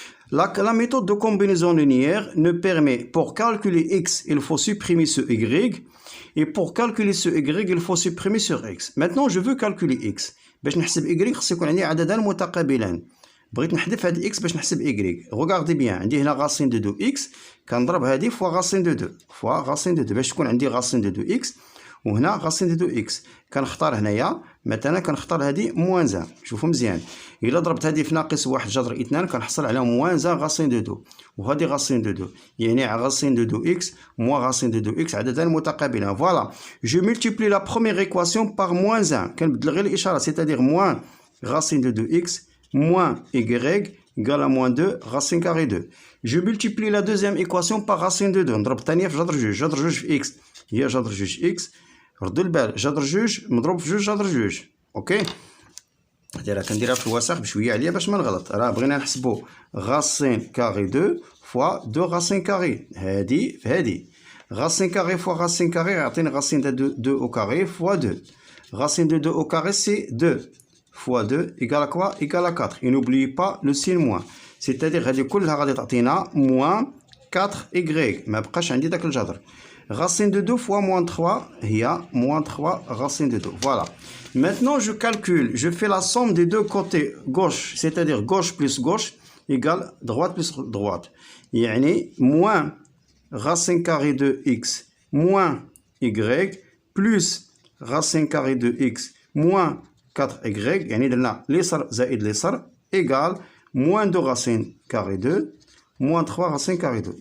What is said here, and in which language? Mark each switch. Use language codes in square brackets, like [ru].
[fr] La méthode de combinaison linéaire nous permet, pour calculer x, il faut supprimer ce y. Et pour calculer ce y, il faut supprimer ce x. Maintenant, je veux calculer x. [ar] باش نحسب y خص يكون عندي عددان متقابلان. بغيت نحذف هاد x باش نحسب y. [fr] Regardez bien, [ar] عندي هنا [fr] racine de 2x [ar] كنضرب هادي [fr] فوا racine de 2 فوا racine de 2 [ar] باش تكون عندي [fr] racine de 2x [ar] وهنا [fr] racine de 2x. [ar] كنختار هنايا مثلا كنختار هادي موان 1. شوفوا مزيان، الا ضربت هادي في ناقص 1 جذر 2 كنحصل على موان 1 racine de 2 وهادي racine de 2، يعني [fr] racine de 2x moins racine de 2x [ar] عددان متقابلان. [fr] Voilà, je multiplie la première équation par moins 1. [ar] كنبدل غير الاشاره، [fr] c'est-à-dire moins racine de 2x moins y égale à moins 2 racine carrée 2. Je multiplie la deuxième équation par racine de 2. [ar] نضرب الثانيه في جذر 2. جذر 2 في x هي جذر 2 x. ردوا البال، جذر 2 مضروب في 2 جذر 2. اوكي، هادي راه كنديرها في الوسخ بشويه عليا باش ما نغلط. راه بغينا نحسبوا [fr] racine carrée 2 fois 2 racine carrée. [ar] هادي في هادي [fr] racine carrée fois racine carrée [ar] يعطيني [fr] racine de 2 au carré fois 2. Racine de 2 au carré c'est 2 fois 2 égale à quoi? Égale à 4. Et n'oubliez pas le signe moins. C'est-à-dire [ar] هذه كلها غادي تعطينا [fr] moins 4y. [ar] ما بقاش عندي داك الجذر. [fr] Racine de 2 fois moins 3 [ar] هي [fr] moins 3 racine de 2. Voilà. Maintenant je calcule, je fais la somme des deux côtés gauche, c'est-à-dire gauche plus gauche égale droite plus droite. [ar] يعني [fr] moins racine carrée de x moins y plus racine carrée de x moins 4y، [ar] يعني درنا اليسار زائد اليسار [fr] égal moins 2 racine carrée 2 moins 3 racine carrée 2.